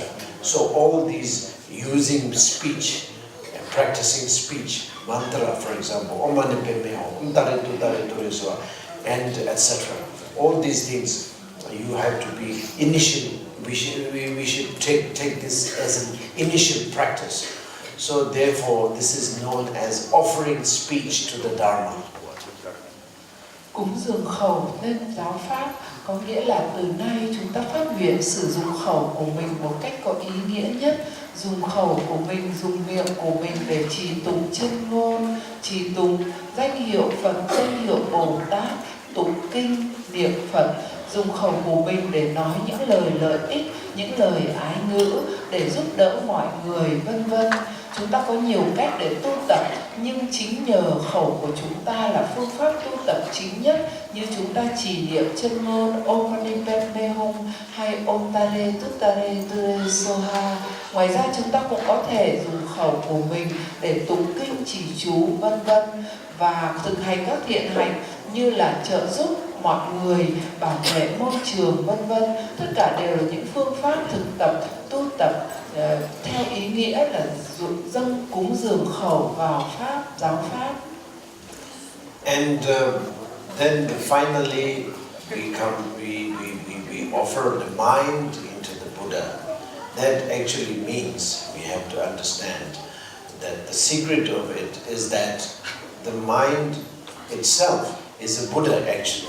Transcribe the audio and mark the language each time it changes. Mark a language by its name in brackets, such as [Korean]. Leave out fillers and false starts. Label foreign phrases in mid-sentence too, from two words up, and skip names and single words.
[English] So all these using speech, practicing speech, mantra, for example, and etc. All these things you have to be initial. We should take this as an initial practice. So therefore, this is known as offering speech to the Dharma. [Vietnamese] Cúng dường khẩu lên giáo pháp có nghĩa là từ nay chúng ta phát nguyện sử dụng khẩu của mình một cách có ý nghĩa nhất, dùng khẩu của mình, dùng miệng của mình để trì tụng chân ngôn, trì tụng danh hiệu Phật, danh hiệu Bồ Tát, tụng kinh, niệm Phật, dùng khẩu của mình để nói những lời lợi ích, những lời ái ngữ để giúp đỡ mọi người, vân vân. Chúng ta có nhiều cách để tu tập, nhưng chính nhờ khẩu của chúng ta là phương pháp tu tập chính nhất, như chúng ta trì niệm chân ngôn [Sanskrit] Om Mani Padme Hum [Vietnamese] hay [Sanskrit] Om Tare Tuttare Ture Soha. [Vietnamese] Ngoài ra chúng ta cũng có thể dùng khẩu của mình để tụng kinh, trì chú, vân vân, và thực hành các thiện hành như là trợ giúp mọi người, bảo vệ môi trường, vân vân. Tất cả đều là những phương pháp thực tập, tu tập theo ý nghĩa là dâng cúng dường khẩu vào pháp, giáo pháp. [English] And then finally we offer the mind into the Buddha. That actually means we have to understand that the secret of it is that the mind itself is a Buddha actually.